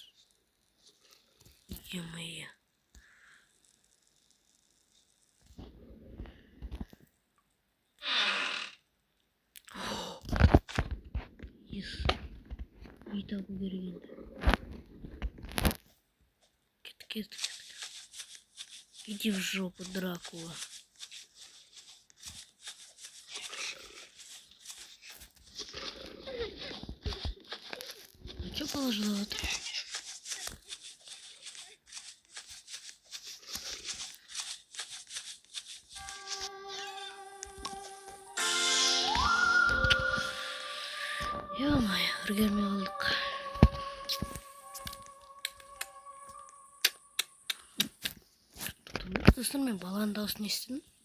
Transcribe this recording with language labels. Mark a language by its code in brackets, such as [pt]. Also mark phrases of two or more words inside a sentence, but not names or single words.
[kk] Е-мое. Ес, үй табу керек енді. Кет. [ru] Иди в жопу, Дракула. А чё положила вот? [kk] Ё-моё, үргермей қалдық. Достар, мен баланың дауысын естідім.